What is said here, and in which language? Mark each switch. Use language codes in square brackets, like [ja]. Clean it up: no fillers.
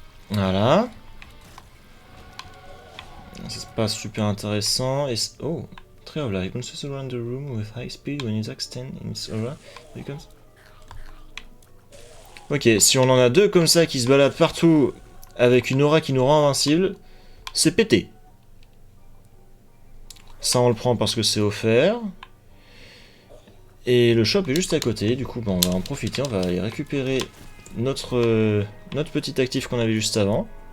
[fr] Voilà. C'est pas super intéressant. Et oh, [en] Tree of Life. Bounces around the room with high speed when it extends in its aura. Becomes... [fr] Ok, si on en a deux comme ça qui se baladent partout avec une aura qui nous rend invincible, c'est pété. Ça on le prend parce que c'est offert. Et le shop est juste à côté, du coup on va en profiter, on va aller récupérer notre petit actif qu'on avait juste avant.